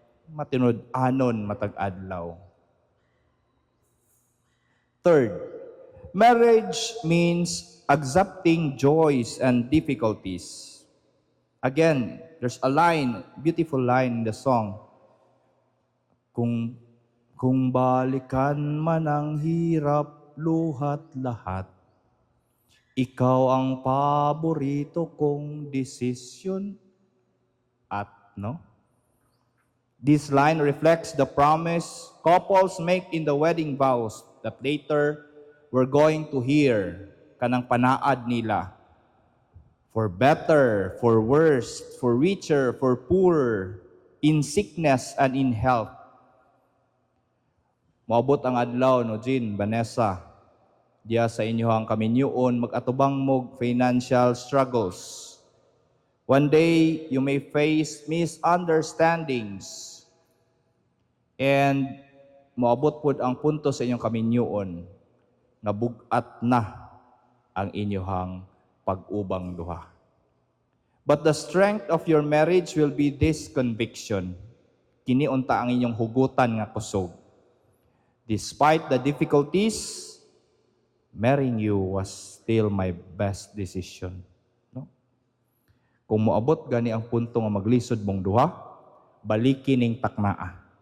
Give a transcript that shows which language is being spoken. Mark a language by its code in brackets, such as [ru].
[ceb] Matinud-anon matag adlaw. [en] Third, marriage means accepting joys and difficulties. Again, there's a line, beautiful line in the song. [tl] Kung balikan man ang hirap, luhat lahat, ikaw ang paborito kong desisyon. At, no? [en] This line reflects the promise couples make in the wedding vows that later we're going to hear [ceb] kanang panaad nila. [en] For better, for worse, for richer, for poorer, in sickness and in health. [ceb] Maabot ang adlaw, no, Jean, Vanessa, diya sa inyohang kaminyoon, mag-atubang mo [en] financial struggles. One day, you may face misunderstandings and [ceb] maabot po ang punto sa inyong kaminyoon na bugat na ang inyohang pag-ubang duha. [en] But the strength of your marriage will be this conviction. [ceb] Kiniunta ang inyong hugutan nga kusog. [en] Despite the difficulties, marrying you was still my best decision. [ceb] No? Kung moabot gani ang punto nga maglisod mong duha, balikin ning taknaa.